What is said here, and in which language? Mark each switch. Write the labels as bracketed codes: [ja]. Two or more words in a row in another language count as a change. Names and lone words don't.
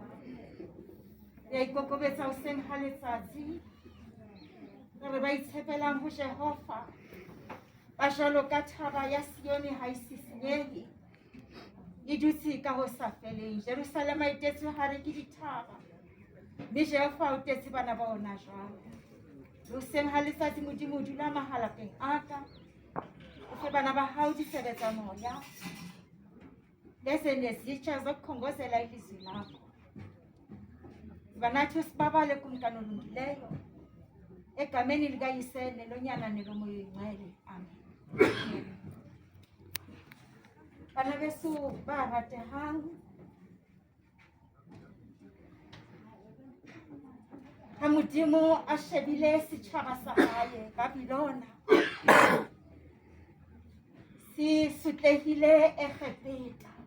[st] Ya ikokobetsa hoseng ha letsatsi re ba itshepelang ho Jehova ba jwalo ka thaba ya Sione ha e sisinyehe e dutse ka ho sa feleng. Jerusalema e tetswe hare ke dithaba mme Jehova o tetse bana ba ona jwalo. Hoseng ha letsatsi Modimo o dula mahalapeng a ka o fe bana ba hao ditsebe tsa moya [xh] leze nezitsha zokukhongozela ilizwi lakho. Banathi usibabale kumkani olungileyo egameni likayise nelonyana nelomoya oyingcwele. Amen. [st] Bana beso ba ratehang, ha Modimo a shebile setjhaba sa hae Babilona se sutlehile Egepeta.